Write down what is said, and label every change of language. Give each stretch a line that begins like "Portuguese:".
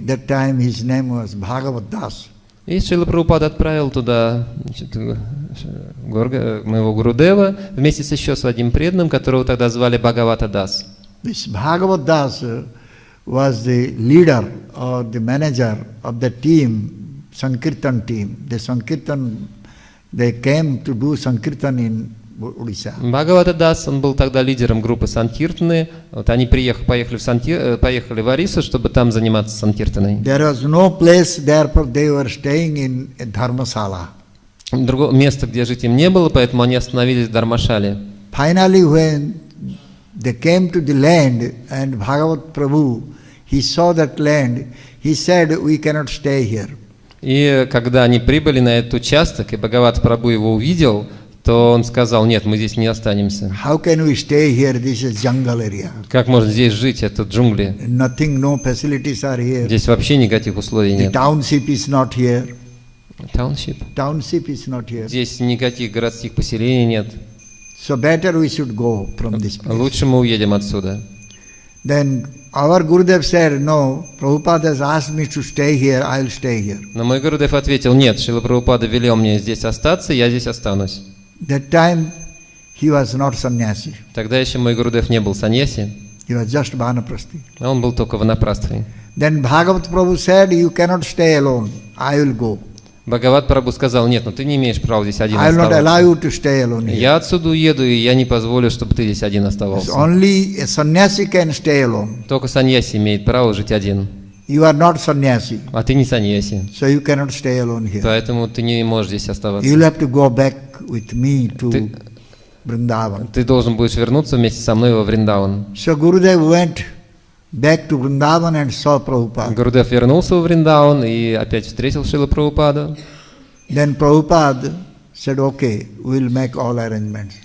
English: That time his name was Bhagavatam.
Russian: И Шрила Прабхупада отправил туда, значит, моего Гурудева вместе с еще одним преданным, которого тогда звали Бхагавата Дас.
English: This Bhagavatam was the leader or the manager of the team, Sankirtan team. The Sankirtan, they came to do Sankirtan in Odisha.
Russian: Бхагавата Дас, он был тогда лидером группы Санкиртаны. Вот они поехали в Орису, чтобы там заниматься Санкиртаной.
English: There was no place, therefore they were staying in a dharmasala.
Russian: Другого места, где жить им не было, поэтому они остановились в Дharmashale.
English: Finally, when they came to the land and Bhagavat Prabhu, he saw that land, he said, we cannot stay here.
Russian: И когда они прибыли на этот участок, и Бхагават Прабху его увидел, то он сказал, нет, мы здесь не останемся.
English: How can we stay here? This is jungle area.
Russian: Как можно здесь жить? Это джунгли.
English: Nothing, no facilities are here.
Russian: Здесь вообще никаких условий
English: The
Russian: нет.
English: township is not here. Township? Township is not here.
Russian: Здесь никаких городских поселений нет.
English: So better we should go from this place.
Russian: Лучше мы уедем отсюда.
English: Then our Gurudev said, no, Prabhupada has asked me to stay here, I'll stay here.
Russian: Но мой Гурудев ответил, нет, Шрила Прабхупада велел мне здесь остаться, я здесь останусь.
English: That time he was not sannyasi.
Russian: Тогда еще мой Гурудев не был саньяси,
English: He was just vanaprasthi.
Russian: а он был только ванапрастхой.
English: Then Bhagavat Prabhu said, you cannot stay alone, I will go.
Russian: Бхагават Прабху сказал, нет, но ты не имеешь права здесь один
English: I will not allow
Russian: оставаться.
English: you to stay alone here.
Russian: Я отсюда уеду, и я не позволю, чтобы ты здесь один оставался.
English: Only a sannyasi can stay alone.
Russian: Только саньяси имеет право жить один.
English: You are not sannyasi,
Russian: А ты не саньяси,
English: so you cannot stay alone here.
Russian: поэтому ты не можешь здесь оставаться.
English: You will have to go back with me to Vrindavan.
Russian: Ты должен будешь вернуться вместе со мной во Вриндаван.
English: So Gurudev went back to Vrindavan and saw Prabhupada.
Russian: Гурудев вернулся во Вриндаван и опять встретил Шрила Прабхупаду.
English: Then Prabhupada said, okay, we will make all arrangements.